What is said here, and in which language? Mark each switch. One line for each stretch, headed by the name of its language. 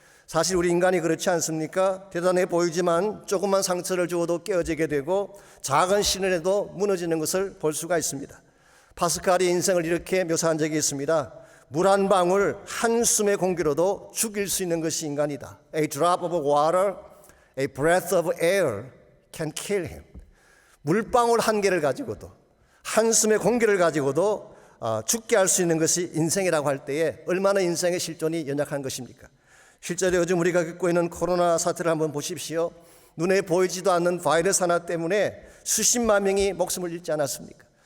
Korean: 사실 우리 인간이 그렇지 않습니까? 대단해 보이지만 조그만 상처를 주어도 깨어지게 되고 작은 시련에도 무너지는 것을 볼 수가 있습니다. 파스칼이 인생을 이렇게 묘사한 적이 있습니다. 물 한 방울 한숨의 공기로도 죽일 수 있는 것이 인간이다.
English: A drop of water, a breath of air can kill him.
Korean: 물방울 한 개를 가지고도 한숨의 공기를 가지고도 죽게 할 수 있는 것이 인생이라고 할 때에 얼마나 인생의 실존이 연약한 것입니까? 실제로 요즘 우리가 겪고 있는 코로나 사태를 한번 보십시오. 눈에 보이지도 않는 바이러스 하나 때문에 수십만 명이 목숨을 잃지 않았습니까?